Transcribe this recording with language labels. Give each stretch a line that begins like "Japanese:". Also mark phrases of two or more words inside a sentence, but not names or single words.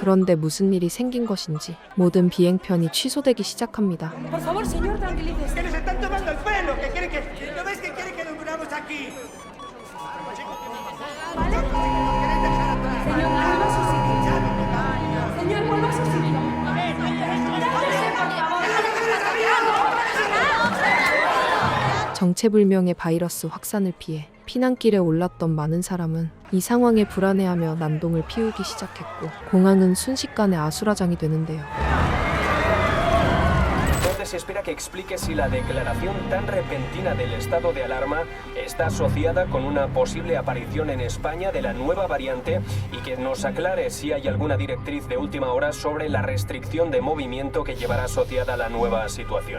Korean: 그런데 무슨 일이 생긴 것인지 모든 비행편이 취소되기 시작합니다.
Spanish: Por favor, señor, tranquilícese. ¡Que nos están tomando el pelo! ¿Que quiere que... ¿No ves que quiere que nos duramos aquí? ¿Vale? Señor, vuelva a su sitio. Señor, vuelva a su sitio.
Korean: 정체불명의 바이러스 확산을 피해 피난길에 올랐던 많은 사람은 이 상황에 불안해하며 난동을 피우기 시작했고 공항은 순식간에 아수라장이 되는데요.
Spanish: Se espera que explique si la declaración tan repentina del estado de alarma está asociada con una posible aparición en España de la nueva variante y que nos aclare si hay alguna directriz de última hora sobre la restricción de movimiento que llevará asociada la nueva situación.